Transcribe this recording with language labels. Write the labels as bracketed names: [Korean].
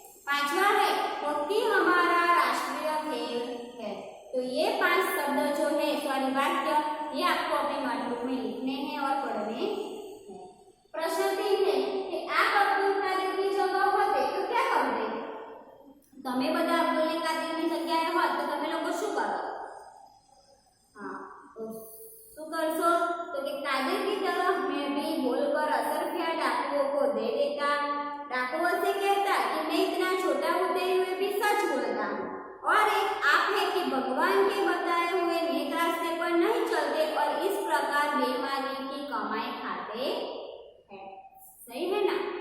[Hindi] पांचवा है हॉकी हमारा राष्ट्रीय खेल है। तो ये 5 शब्द जो है सॉरी वाक्य, ये आपको अपनी नोटबुक में लिखने हैं और पढ़ने हैं। प्रश्न 3 है कि आप अब्दुल कादिर की जगह होते तो क्या करते। [Gujarati] તમે બધા અબ્દુલ કાદરની જગ્યાએ હોત તો તમે લોકો શું કરો। [Hindi] हाँ, तो [Gujarati] શું કરશો [Hindi] तो कि कादिर की तरह मैं भी बोलकर असरफिया डाकुओं को दे देता। डाकुओं से कहता कि मैं इतना छोटा होते हुए भी सच बोलता हूँ। और एक आप है कि भगवान के बताए हुए नेक रास्ते पर नहीं चलते और इस प्रकार बेईमानी की कमाई खाते हैं। सही है ना।